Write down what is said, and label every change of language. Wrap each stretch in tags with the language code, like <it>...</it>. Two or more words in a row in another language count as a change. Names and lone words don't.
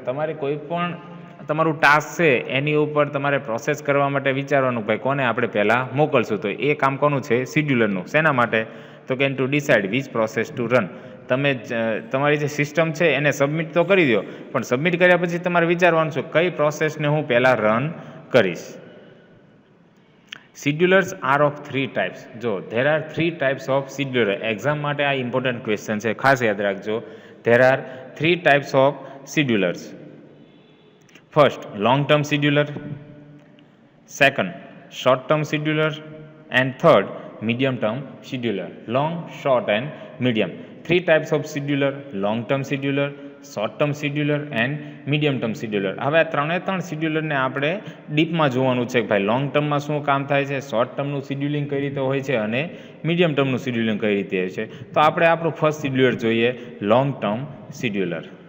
<gu>તમારે કોઈ પણ તમારું ટાસ્ક છે એની ઉપર તમારે પ્રોસેસ કરવા માટે વિચારવાનું, ભાઈ કોને આપણે પહેલાં મોકલશું. તો એ કામ કોનું છે? શિડ્યુલરનું. શેના માટે? તો કે</gu> <en>and to decide which process to run.</en> <gu>તમે તમારી જે સિસ્ટમ છે એને સબમિટ તો કરી દો, પણ સબમિટ કર્યા પછી તમારે વિચારવાનું છે કઈ પ્રોસેસને હું પહેલાં રન કરીશ.</gu> <en>Schedulers are of 3 types. જો there are 3 types of scheduler.</en> <gu>એક્ઝામ માટે આ</gu> <en>important question</en> <gu>છે, ખાસ યાદ રાખજો.</gu> <en>There are 3 types of schedulers. First, long term scheduler. Second, short term scheduler. And third, medium term scheduler. Long, short and medium. 3 types of scheduler: long term scheduler, short term scheduler and medium term scheduler.</en> <gu>હવે આ ત્રણ શિડ્યુલરને આપણે ડીપમાં જોવાનું છે કે ભાઈ લોંગ ટર્મમાં શું કામ થાય છે, શોર્ટ ટર્મનું શિડ્યુલિંગ કઈ રીતે હોય છે અને મીડિયમ ટર્મનું શિડ્યુલિંગ કઈ રીતે હોય છે. તો આપણે આપણું</gu> <en>first scheduler</en> <gu>જોઈએ,</gu> <en>long term scheduler.</en>